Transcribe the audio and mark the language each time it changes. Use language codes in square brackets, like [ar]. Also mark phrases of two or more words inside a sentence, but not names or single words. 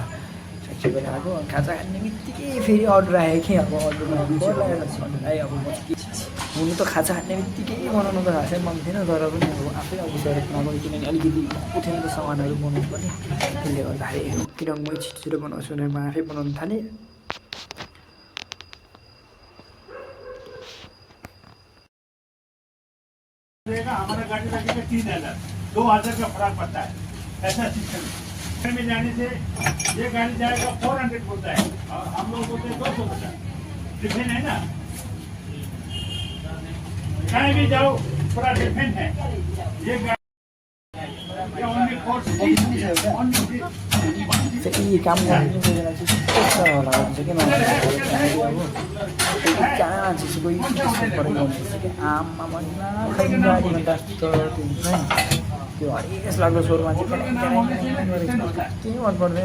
[ne] फ्याक्ट्रीबाट आएको खाजा खाने बित्तिकै फेरि अर्डर आयो कि अब अर्डर आयो। अब म हुनु त खाजा खाने बित्तिकै बनाउनु त खासै मन थिएन, तर पनि अब आफै अफिसबाट नगयो किनभने अलिकति उठेन त सामानहरू बनाउनु पनि। त्यसले गर्दाखेरि किनभने म छिटो बनाउँछु भनेर म आफै बनाउनु थालेँ। [hi] हमारा गाड़ी लगेगा 3,000 2,000 का फर्क पड़ता है। ऐसा सिस्टम में जाने से ये गाड़ी जाएगा 400 बोलता है और हम लोग बोलते हैं 200 बोलता है। डिफरेंट है ना, कहीं भी जाओ थोड़ा डिफरेंट है। ये गाड़ी [ne] फेरि काम गर्नु बेला चाहिँ कस्तो होला हुन्छ कि मान्छे कहाँ मान्छे चाहिँ कोही हुन्छ कि आममा भन्दा खै गाडी घन्टा जस्तो हुन्छ नि। त्यो हरेस लाग्दो स्वरमा चाहिँ गरेको केही मन पर्दैन।